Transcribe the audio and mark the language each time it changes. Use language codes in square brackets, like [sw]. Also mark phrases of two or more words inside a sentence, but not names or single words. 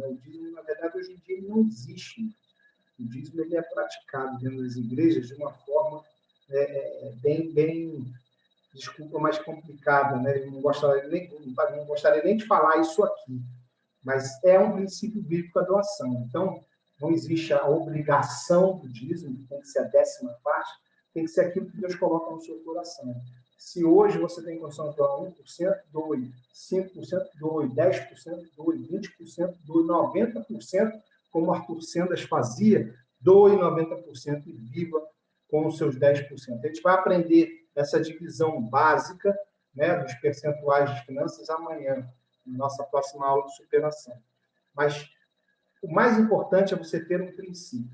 [pt] O dízimo, na verdade, hoje em dia ele não existe. O dízimo ele é praticado dentro das igrejas de uma forma bem, desculpa, mais complicada. Né? Eu não gostaria nem de falar isso aqui, mas é um princípio bíblico a doação. Então, não existe a obrigação do dízimo, que tem que ser a 10ª parte, tem que ser aquilo que Deus coloca no seu coração. Se hoje você tem condição de doar 1%, doe. 5%, doe. 10%, doe. 20%, doe. 90%, como Arthur Sendas fazia, doe 90% e viva com os seus 10%. A gente vai aprender essa divisão básica, né, dos percentuais de finanças amanhã, na nossa próxima aula de superação. Mas o mais importante é você ter um princípio.